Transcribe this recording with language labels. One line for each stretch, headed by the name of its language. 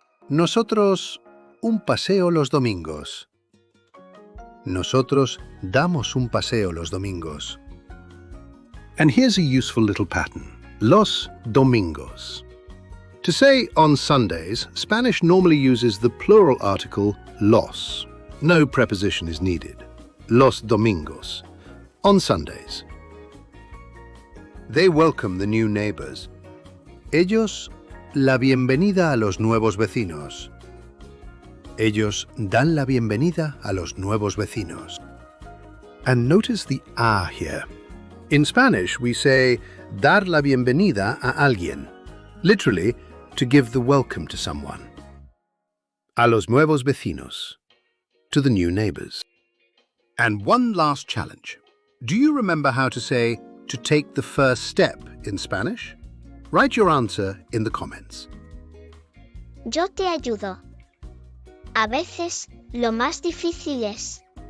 Spanish: Nosotros un paseo los domingos. Nosotros damos un paseo los domingos.
English: And here's a useful little pattern.
Spanish: Los domingos.
English: To say on Sundays, Spanish normally uses the plural article los. No preposition is needed.
Spanish: Los domingos.
English: On Sundays. They welcome the new neighbors.
Spanish: Ellos la bienvenida a los nuevos vecinos. Ellos dan la bienvenida a los nuevos vecinos.
English: And notice the a here. In Spanish, we say
Spanish: dar la bienvenida a alguien,
English: literally, to give the welcome to someone.
Spanish: A los nuevos vecinos,
English: to the new neighbors. And one last challenge. Do you remember how to say to take the first step in Spanish? Write your answer in the comments.
Spanish: Yo te ayudo. A veces, lo más difícil es